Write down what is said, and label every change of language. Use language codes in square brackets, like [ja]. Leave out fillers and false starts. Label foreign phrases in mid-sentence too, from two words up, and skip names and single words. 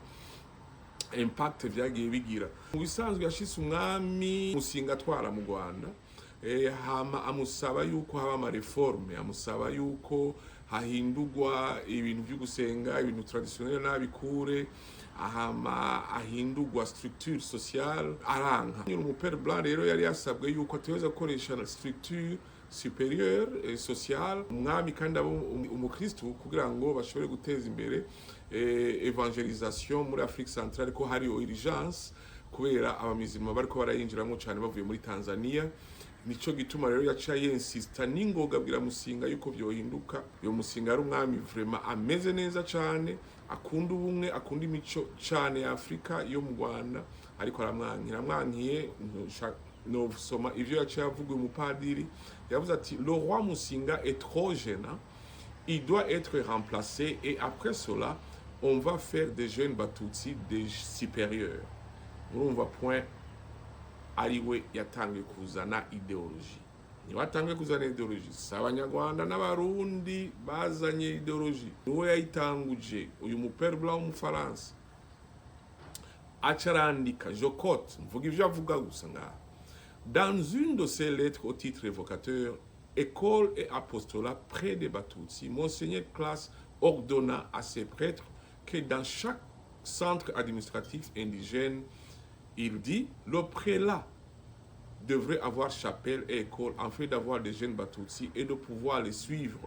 [rn] Impact vyagiye bigira mu bisanzwe yashise umwami Musinga atwara mu Rwanda, hama amusaba yuko haba ama reforme, amusaba yuko hahindurwa ibintu byo gusenga, ibintu traditionnel n'abikure, hama ahindurwa [fr] structure sociale [rn] aranka. Umupere blanc rero yari yasabwe yuko ateweza gukoresha [fr] structure supérieur et social [rn] umwami kandi abo umukristo kugira ngo bashobore guteza imbere evangelisation muri Afrique centrale, ko hari urgence kubera abamizima bariko barayinjiramo cyane bavuye muri Tanzania. Nico gituma rero yaca yensista n'ingoga bwira Musinga yuko byohinduka. Yo Musinga ari umwami vraiment ameze neza cyane, akunda ubumwe, akunda imico cyane ya Afrika yo mu Rwanda, ariko aramwankiye no soma ivyo yaca yavuga umupadiri. Yavuze ati [fr] le roi Musinga est trop jeune, il doit être remplacé et après cela on va faire des jeunes Batutsi des supérieurs. [rn] Urumva point ariwe yatangiye kuzana ideologie. Niwe yatangiye kuzana ideologie, abanyarwanda n'abarundi bazanye ideologie, niwe yayitanguje. Uyu mupere blanc w'umufaransa acarandika Jocote, mvuga ivyo avuga gusa ngaha. [fr] Dans une de ses lettres au titre évocateur, École et apostolat près des Batutsi, Monseigneur Classe ordonna à ses prêtres que dans chaque centre administratif indigène, il dit, le prélat devrait avoir chapelle et école afin d'avoir des jeunes Batutsi et de pouvoir les suivre.